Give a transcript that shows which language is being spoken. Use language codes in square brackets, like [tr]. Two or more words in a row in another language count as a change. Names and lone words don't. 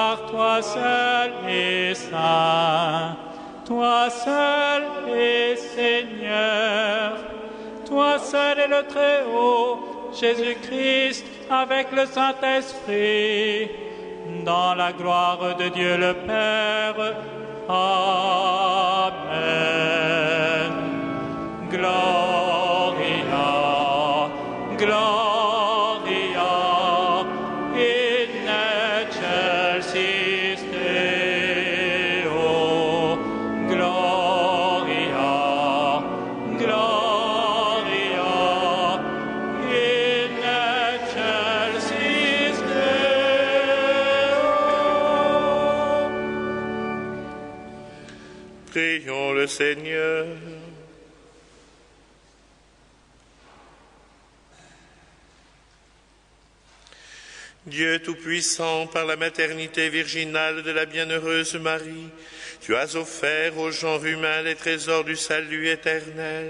[fr] toi seul est saint, toi seul est Seigneur, toi seul est le Très-Haut, Jésus-Christ, avec le Saint-Esprit, dans la gloire de Dieu le Père. Amen. [la] Gloria, Gloria, in excelsis Deo. Gloria, Gloria, in excelsis Deo. [fr] Prions le Seigneur. Dieu Tout-Puissant, par la maternité virginale de la bienheureuse Marie, tu as offert au genre humain les trésors du salut éternel.